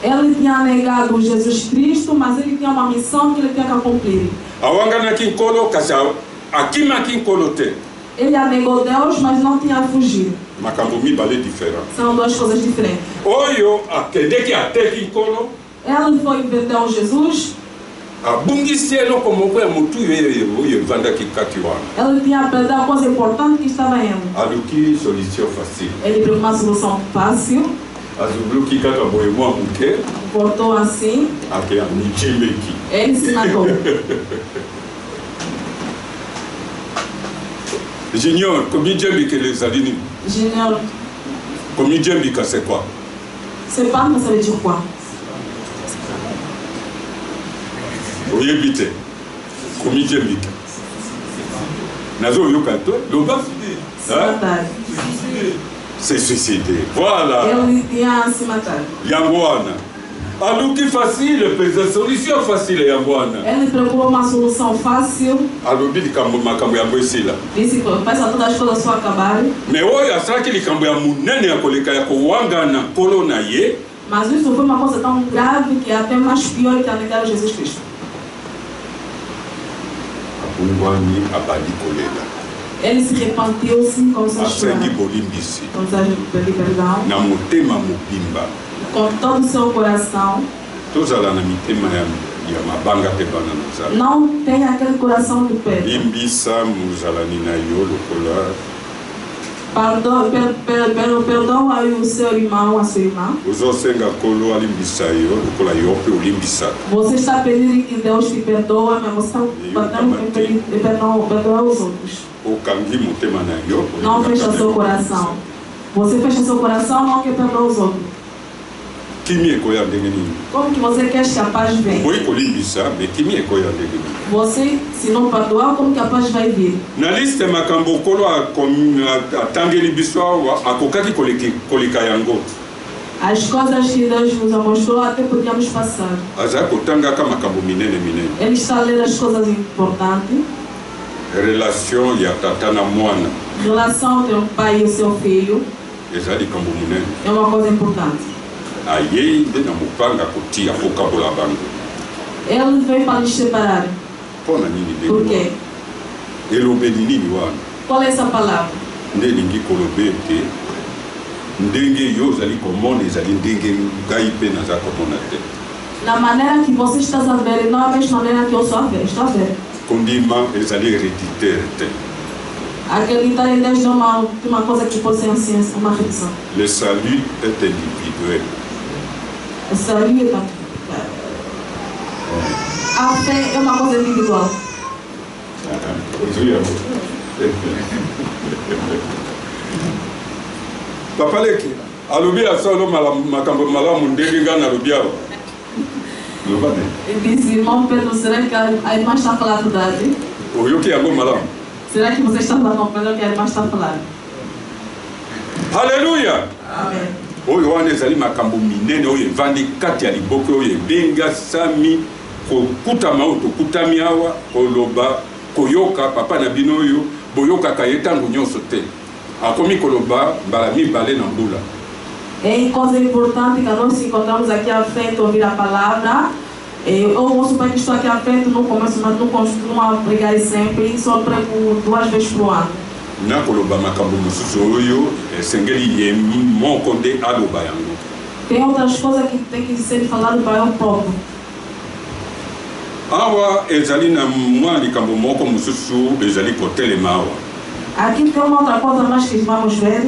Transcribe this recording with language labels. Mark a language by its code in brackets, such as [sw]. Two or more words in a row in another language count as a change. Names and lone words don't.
[pt] Ele tinha negado Jesus Cristo, mas ele tinha uma missão que ele tinha que cumprir. [ln] Awangana kinkolo kasi akima kinkolo te. [pt] Ele negou Deus, mas não tinha fugido. [ln] Makambo mibale diferent. [pt] São duas coisas diferentes. [ln] Oyo akendeki ate kinkolo. [pt] Ele foi vendeu Jesus. [ln] Abungisi eloko moko ya mutu oyo evandaki kati wana. [pt] Ele tinha perdido a coisa importante que estava indo. [ln] Aluki [fr] solution facile. [pt] Ele pegou uma solução fácil. [ln] Azubluki kaka boye mwa muke. [pt] Voltou assim. [ln] Ake amichimeki. [pt] Ele se matou. [fr] Junior, combien de que les alini? Junior. Combien de que c'est quoi? C'est pas, mais ça veut dire quoi? [ln] Oyebite. [fr] Combien de que? [ln] Nazo yokato, loba? [fr] C'est suicidé. Voilà. [pt] Ele tinha se matado. [ln] Yangwana. Aluki facile, pesa [fr] solution facile [ln] Yangwana. [pt] Ele procurou uma solução fácil. [ln] Alubi likambo makambo ya boisila. [pt] Disse que faz todas as coisas só acabarem. [ln] Mais oyo asaki likambo ya munene ya koleka ya kowangana kolo na ye. [pt] Mas isso foi uma coisa tão grave que é até mais pior que a negar Jesus Cristo. [ln] Abungwani abadi kolela. [pt] Ele se repentiu-se com seus [ln] Asengi bolimbisi. [pt] com seus perdão. [ln] Na motema mobimba. [pt] Com todo o seu coração. [ln] Tozala na mitema ya mabanga te bana nozala. [pt] Não tem aquele coração de pedra. [ln] Limbisa muzala nina yo lokola. [pt] Perdoa o seu irmão, a sua irmã. [ln] Uzosenga kolo alimbisa yo lokola yo pe olimbisa. [pt] Você está pedindo que Deus te perdoa, mas você está batendo perdoar os outros. [ln] Okangi motema na yo. [pt] Não fecha seu coração. Você fecha seu coração, não quer perdoar os outros. [ln] Kimi ekoya ndenge nini? [pt] Como que você quer que a paz venha? [ln] Boyi kolimbisa, mais kimi ekoya ndenge nini? [pt] Você, se não perdoar, como que a paz vai vir? [ln] Na liste makambo kolo atangeli biso awa akokaki koleka yango. [pt] As coisas que Deus nos mostrou até podíamos passar. [ln] Aza kotangaka makambo minene minene. [pt] Ele está a ler as coisas importantes. [ln] Relation ya tata na mwana. [pt] Relação entre o pai e o seu filho [ln] Eza likambo munene. [pt] é uma coisa importante. [ln] Ayei nde na mopanga kotia kokabola bango. [pt] Ele veio para nos separar. [ln] Mpona nini ndenge [pt] Por [ln] wana? [pt] quê? [ln] Elobeli nini wana? [pt] Qual é essa palavra? [ln] Nde elingi koloba ete ndenge yo ozali komona ezali ndenge ngai mpe naza komona te. [pt] Na maneira que você está a ver, não é a mesma maneira que eu estou a ver. Estou a ver. [ln] Kondima ezali héréditaire te. [pt] Acreditar em Deus não é uma coisa que pode ser assim, uma repetição. [fr] Le salut est individuel. [pt] Essa ali é a fé é uma coisa individual. [ln] Papa Leki, alobi asolo makambo malamu ndenge nga nalobi awa. [pt] Ele disse, irmão Pedro, será que a irmã está a falar a verdade? [ln] Oyoki yango malamu. [pt] Será que você está compreendendo que a irmã está a falar? [fr] Alléluia. [pt] Amém. [ln] Oyo wana ezali makambo minene oyo evandi kati ya liboke oyo ebengasami kokutama oyo tokutami awa koloba koyoka papa na bino oyo boyokaka ye ntango nyonso te akomi koloba mbala mibale na mbula. [pt] É coisa importante que nós nos encontramos aqui à frente, ouvir a palavra. Eu ouço bem que estou aqui à frente, não começo, mas não costumo a pregar sempre, só prego 2 vezes por ano. [ln] Na koloba makambo mosusu oyo esengeli ye moko nde aloba yango. [pt] Tem outras coisas que tem que ser falado para eu próprio. [ln] Awa ezali na mwa likambo moko mosusu ezali kotelema awa. [pt] Aqui tem uma outra coisa mais que vamos ver.